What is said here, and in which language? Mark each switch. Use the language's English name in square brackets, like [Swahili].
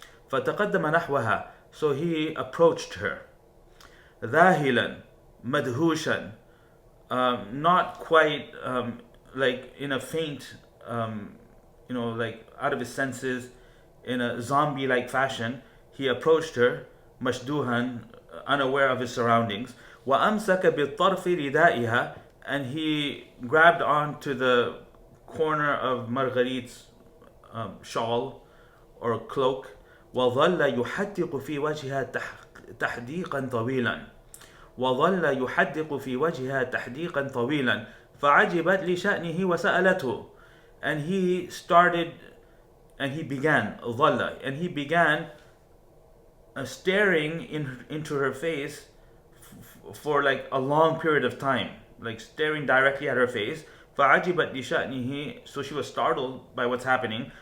[Arabic] فَتَقَدَّمَ نَحْوَهَا, [English] so he approached her. [Arabic] ذَاهِلًا مَدْهُوشًا, [English] not quite like in a faint, like out of his senses, in a zombie-like fashion. he approached her, [Arabic] مشدوها, [English] unaware of his surroundings. [Arabic] وأمسك بالطرف ردائها, [English] and he grabbed onto the corner of Marguerite's shawl or cloak. [Arabic] وظل يحدق في وجهها تحديقا طويلا. وظل يحدق في وجهها تحديقا طويلا فعجبت لشأنه وسألته. [English] And he started, and he began ظل, and he began staring into her face for like a long period of time, like staring directly at her face. [Arabic] فعجبت لشأنه, [English] so she was startled by what's happening.